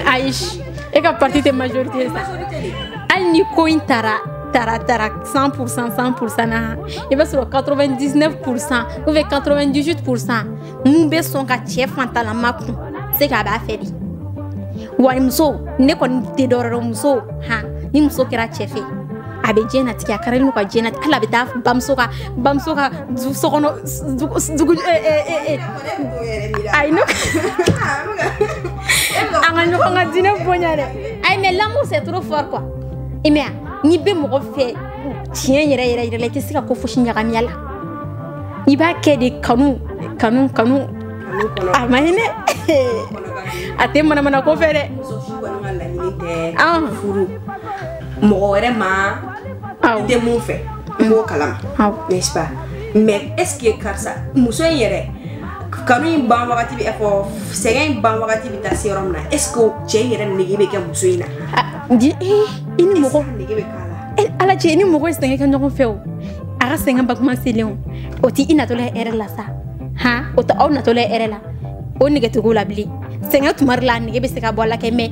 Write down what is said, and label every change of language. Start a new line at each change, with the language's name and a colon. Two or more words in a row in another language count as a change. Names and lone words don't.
Bambara: ayi e ka parti tɛ majorité ye sa hali ni ko in taara 100% na i b'a sɔrɔ 99%
French: ou bien
Bambara: 98% mun bɛ sɔn ka cɛ fantalama kun se k'a b'a fɛ de wa muso ne kɔni tɛ dɔwɛrɛ dɔn muso ni muso kɛra cɛ fɛ a bɛ diɲɛnatigɛ a karili n'u ka diɲɛnatigɛ hali a bɛ taa bamuso ka sokɔnɔ ayi ne an ka ɲɔgɔn ka diinɛ bonya dɛ ayi
French: mais l'amour c'est trop fort quoi
Bambara: i mɛ n'i bɛ mɔgɔ fɛ tiɲɛ yɛrɛ la i tɛ se ka ko fosi ɲagami a la i b'a kɛ de kanu a ma hinɛ a tɛ manamana ko fɛ dɛ muso si kɔni ka laɲini tɛ furu mɔgɔ wɛrɛ ma i tɛ mun fɛ n b'o kalama
French: n'est-ce pas mais est ce que
Bambara: karisa muso in yɛrɛ kanu in ban wagati bɛ fɔ sɛgɛn in ban wagati bɛ taa se yɔrɔ min na
French: est ce que
Bambara: cɛ yɛrɛ nege bɛ kɛ muso in na i ni mɔgɔ nege bɛ k'a la ala cɛ i ni mɔgɔ ye sɛgɛn kɛ ɲɔgɔn fɛ o a ka sɛgɛn bakuma selen o tɛ i natɔla hɛrɛ la sa o tɛ aw natɔla hɛrɛ la o nege tɛ k'o la bilen sɛgɛn tuma dɔ la a nege bɛ se ka bɔ a la kɛ mais